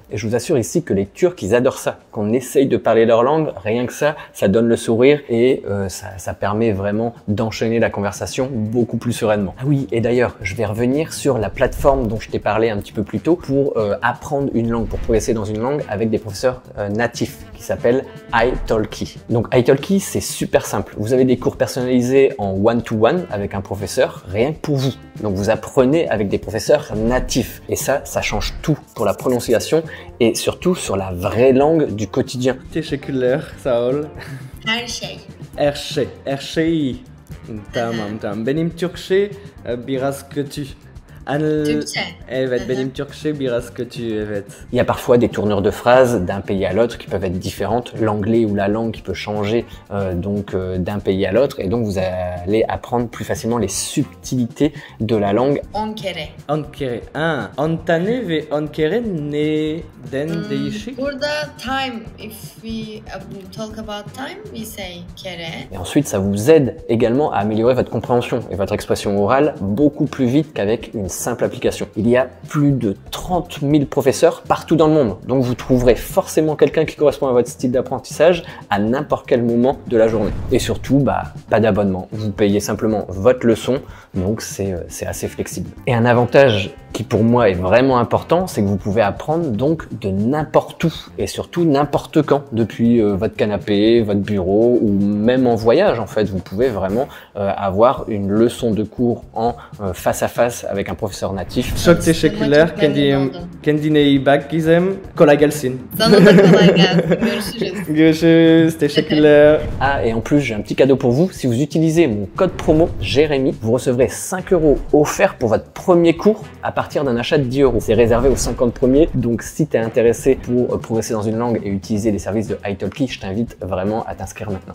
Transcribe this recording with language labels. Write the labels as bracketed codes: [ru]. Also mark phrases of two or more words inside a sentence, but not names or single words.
[fr] Et je vous assure ici que les Turcs, ils adorent ça. Qu'on essaye de parler leur langue, rien que ça donne le sourire et ça permet vraiment d'enchaîner la conversation beaucoup plus sereinement. Ah oui, et d'ailleurs, je vais revenir sur la plateforme dont je t'ai parlé un petit peu plus tôt pour apprendre une langue, pour progresser dans une langue avec des professeurs natifs qui s'appelle italki. Donc italki, c'est super simple. Vous avez des cours cours personnalisés en [en] one-to-one [fr] avec un professeur, rien que pour vous. Donc vous apprenez avec des professeurs natifs. Et ça change tout pour la prononciation et surtout sur la vraie langue du quotidien. [tr] Teşekkürler, sağ ol. Her şey. Her şey. Tamam. Benim Türkçe biraz kötü. Türkçe. Evet, benim Türkçe biraz kötü, evet. [fr] Il y a parfois des tournures de phrases d'un pays à l'autre qui peuvent être différentes, l'anglais ou la langue qui peut changer d'un pays à l'autre, et donc vous allez apprendre plus facilement les subtilités de la langue. [tr] 10 kere. 10 kere. 10 tane ve 10 kere neden değişik? [en] Burada time, if we talk about time, we say kere. [fr] Et ensuite, ça vous aide également à améliorer votre compréhension et votre expression orale beaucoup plus vite qu'avec une simple application. Il y a plus de 30 000 professeurs partout dans le monde, donc vous trouverez forcément quelqu'un qui correspond à votre style d'apprentissage à n'importe quel moment de la journée. Et surtout, pas d'abonnement. Vous payez simplement votre leçon, donc c'est assez flexible. Et un avantage qui pour moi est vraiment important, c'est que vous pouvez apprendre donc de n'importe où et surtout n'importe quand, depuis votre canapé, votre bureau ou même en voyage en fait. Vous pouvez vraiment avoir une leçon de cours en face à face avec un professeur natif. [tr] Çok teşekkürler. Kendine iyi bak Gizem. Kolay gelsin. Sana da kolay gelsin. Görüşürüz. Görüşürüz. Teşekkürler. [fr] Ah, et en plus, j'ai un petit cadeau pour vous. Si vous utilisez mon code promo Jérémy, vous recevrez 5 € offerts pour votre premier cours à partir d'un achat de 10 €. C'est réservé aux 50 premiers. Donc, si tu es intéressé pour progresser dans une langue et utiliser les services de italki, je t'invite vraiment à t'inscrire maintenant.